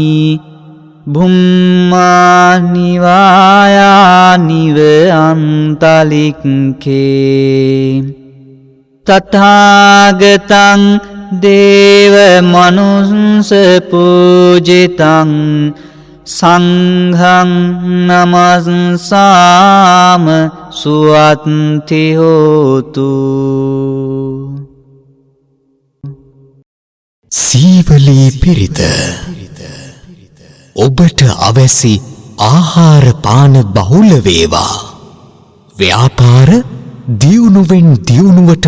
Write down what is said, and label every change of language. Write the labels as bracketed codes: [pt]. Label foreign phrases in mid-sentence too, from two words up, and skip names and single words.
[pi] බුම්මානි වායානිව අන්තලික්කේ තථාගතං දේව මනුස්ස පූජිතං සංඝං නමස්සාම සුවත්ති හෝතු [si] සීවලී පිරිත ඔබට අවැසි ආහාර පාන බහුල වේවා ව්‍යාපාර දියුණුවෙන් දියුණුවට